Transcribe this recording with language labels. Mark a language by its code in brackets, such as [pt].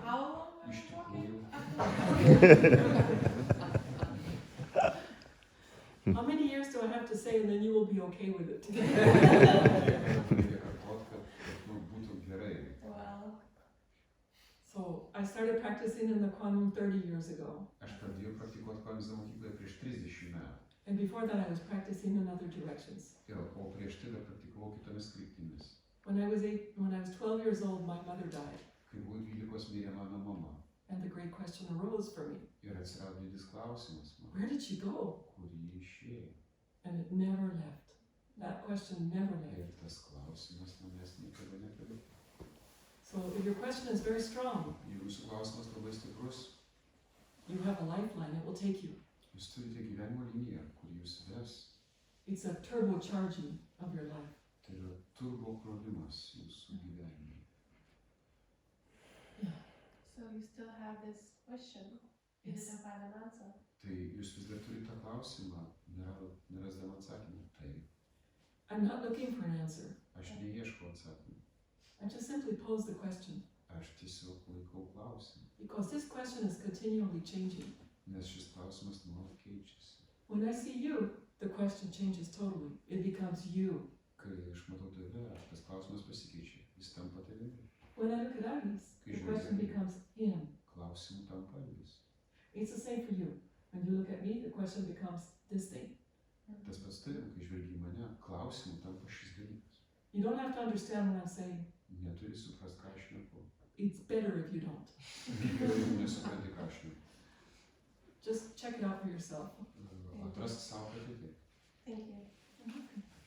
[en] How long were [lt] Iš [en] you walking? [lt] tikrųjų. [en] How many years do I have to say and then you will be okay with it? [lt] Reikia kartot, kad būtų gerai. [en] Well, So I started practicing in the Quantum 30 years ago. [lt] Aš pradėjau praktikuoti Kvanizmo mokykloje prieš 30 metų. [en] And before that I was practicing in other directions. [lt] O prieš tai dar praktikavau kitomis kryptimis. [en] When I was 12 years old, my mother died. [lt] Kai buvau 12 mirė mano mama. [en] And the great question arose for me. [lt] Ir atsirado didis klausimas man. [en] Where did she go? [lt] Kur ji išėjo? [en] And it never left. That question never left. [lt] Ir tas klausimas manęs niekada nepaliko. [en] So if your question is very strong, [lt] Jeigu jūsų klausimas labai stiprus, [en] you have a lifeline, it will take you. [lt] jūs turite gyvenimo liniją, kur jūs ves. [en] It's a turbocharging of your life. [lt] Tai yra turbo krovimas jūsų gyvenime. [en] so you still have this question. You Yes. didn't find an answer. [lt] Tai jūs vis dar turite tą klausimą, nerasdama atsakymą. Tai [en] I'm not looking for an answer. [lt] aš neieškau atsakymą. [en] I just simply pose the question. [lt] Aš tiesiog laikau klausimą. [en] Because this question is continually changing. [lt] Nes šis klausimas nuolat keičiasi. [en] When I see you, the question changes totally. It becomes you. [lt] Kai aš matau tave, tas klausimas pasikeičia. Jis tampa tavimi. [en] When I look at Algis, the question becomes him. [lt] Klausimų tampa jis. [en] It's the same for you. When you look at me, the question becomes this thing. [lt] Tas pats tavim, kai žvelgi į mane, klausimų tampa šis dalykas. [en] You don't have to understand what I'm saying. [lt] Neturi suprast, ką aš šneku. [en] It's better if you don't. [lt] Geriau, jeigu nesupranti, ką aš šneku. [en] Just check it out for yourself. [lt] Atrask savo patį. [en] Thank you.